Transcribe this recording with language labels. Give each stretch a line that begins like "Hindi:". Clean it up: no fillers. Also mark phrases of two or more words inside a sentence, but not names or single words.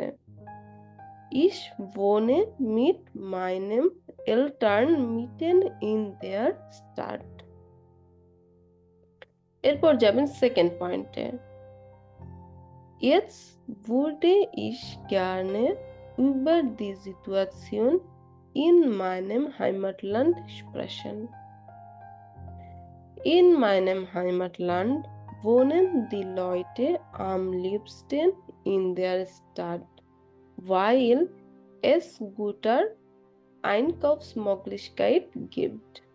German: Ich wohne mit meinen Eltern mitten in der Stadt.
Bangla: এরপর যাবেন সেকেন্ড পয়েন্টে।
German: Jetzt würde ich gerne über die Situation in meinem Heimatland sprechen. In meinem Heimatland wohnen die Leute am liebsten in der Stadt, weil es gute Einkaufsmöglichkeiten gibt.